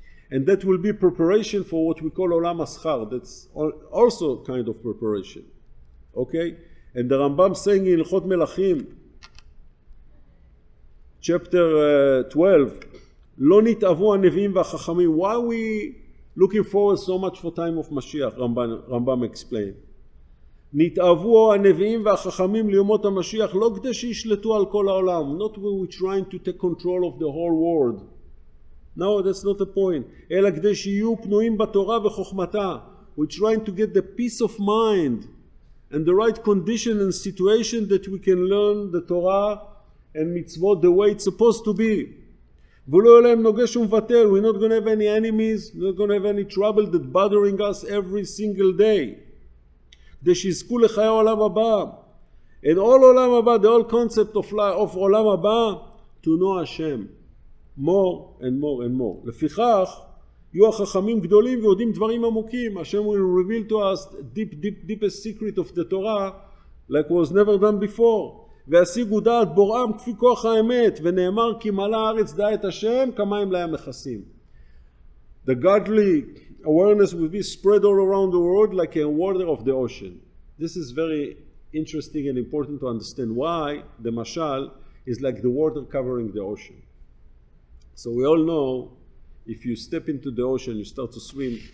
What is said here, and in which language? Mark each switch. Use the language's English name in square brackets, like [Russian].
[English] And that will be preparation for what we call Olam Aschar. That's also kind of preparation. Okay? And the Rambam saying in Ilchot Melachim, chapter 12, [Hebrew] לא נתאבו הנביאים והחכמים. [English] Why are we looking forward so much for time of Mashiach? Rambam explained. [Hebrew] נתאבו הנביאים והחכמים ליומות המשיח לא כדי שישלטו על כל העולם. [English] Not when we're trying to take control of the whole world. No, that's not the point. [Hebrew] אלא כדי שיהיו פנויים בתורה וחוכמתה. [English] We're trying to get the peace of mind and the right condition and situation that we can learn the Torah and mitzvot the way it's supposed to be. [Hebrew] ולא יהיה להם נוגש ומבטל. [English] We're not going to have any enemies, we're not going to have any trouble that bothering us every single day. [Hebrew] כדי שיזכו לחיי העולם הבא. [English] And all עולם הבא, the whole concept of עולם הבא, to know Hashem more and more and more. [Hebrew] לפיכך, יהיו החכמים גדולים ויודעים דברים עמוקים. [English] Hashem will reveal to us the deepest secret of the Torah like was never done before. [Hebrew] והשיגו דעת בוראם כפי כוח האמת, ונאמר כי מלאה הארץ דעת השם כמים להם מכסים. [English] The godly awareness will be spread all around the world like a water of the ocean. This is very interesting and important to understand why the mashal is like the water covering the ocean. So we all know if you step into the ocean, you start to swim.